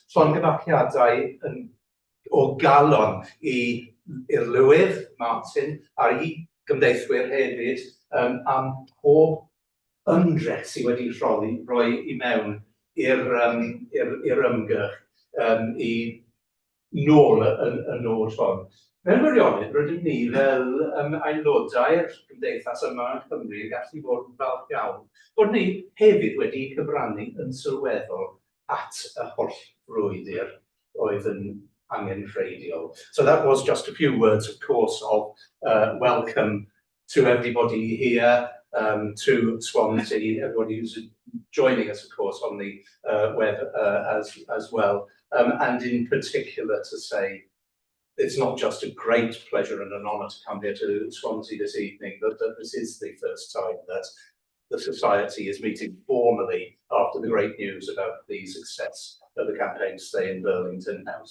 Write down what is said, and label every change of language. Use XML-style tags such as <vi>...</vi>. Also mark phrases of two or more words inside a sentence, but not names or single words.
<cy>Llongyfarchiadau o galon i'r lywydd, Martin, a i gymdeithwyr hefyd am pob ymdrech sydd wedi rhoi i mewn i'r ymgyrch i nôl y nod hon. Mewn gwirionedd, rydym ni fel aelodau'r gymdeithas yma yn Cymru yn gallu bod yn falch iawn bod ni hefyd wedi cyfrannu yn sylweddol at y holl frwydr oedd yn angenrheidiol.</cy> <en>So that was just a few words, of course, of welcome to everybody here, to Swansea, everybody who's joining us, of course, on the web as well. And in particular to say, it's not just a great pleasure and an honour to come here to Swansea this evening, but that this is the first time that the Society is meeting formally after the great news about the success of the campaign to stay in Burlington House.</en>